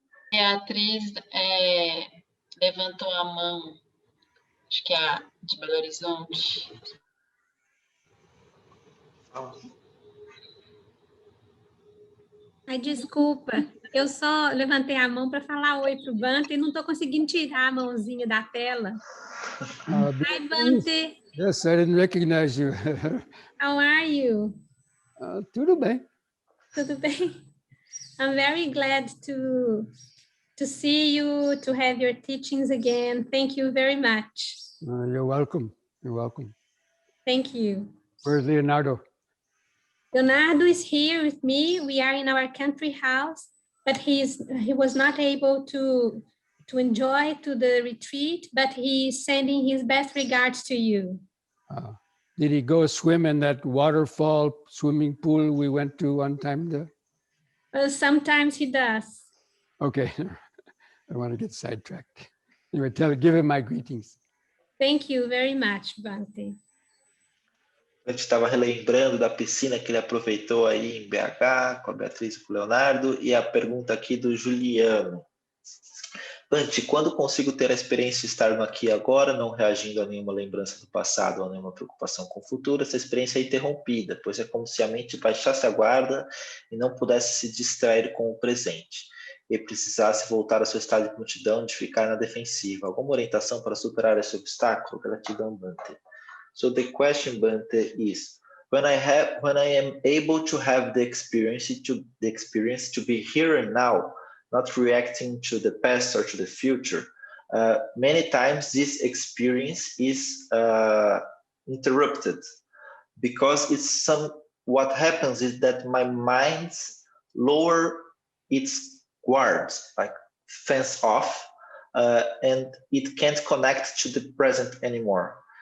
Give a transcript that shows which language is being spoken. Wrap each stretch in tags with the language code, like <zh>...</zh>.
<pt>Beatriz levantou a mão, acho que é a de Belo Horizonte. Ai, desculpa. Eu só levantei a mão para falar oi para o Bante e não estou conseguindo tirar a mãozinha da tela.</pt> <en>Hi, Bante. Yes, I didn't recognize you. How are you?</en> <pt>Tudo bem. Tudo bem?</pt> <en>I'm very glad to see you, to have your teachings again. Thank you very much. You're welcome. You're welcome. Thank you. Where's Leonardo? Leonardo is here with me. We are in our country house, but he was not able to enjoy to the retreat, but he's sending his best regards to you. Did he go swim in that waterfall swimming pool we went to one time there? Sometimes he does. Okay, I don't want to get sidetracked. Anyway, give him my greetings. Thank you very much, Bante.</en> <pt>A gente estava relembrando da piscina que ele aproveitou aí em BH, com a Beatriz e com o Leonardo, e a pergunta aqui do Juliano. Bante, quando consigo ter a experiência de estar no aqui e agora, não reagindo a nenhuma lembrança do passado ou a nenhuma preocupação com o futuro, essa experiência é interrompida, pois é como se a mente baixasse a guarda e não pudesse se distrair com o presente, e precisasse voltar ao seu estado de prontidão, de ficar na defensiva. Alguma orientação para superar esse obstáculo? Gratidão, Bante.</pt> <en>So the question, Bante, is when I am able to have the experience to be here and now, not reacting to the past or to the future, many times this experience is interrupted because what happens is that my mind lower its guards, like fence off, and it can't connect to the present anymore.</en>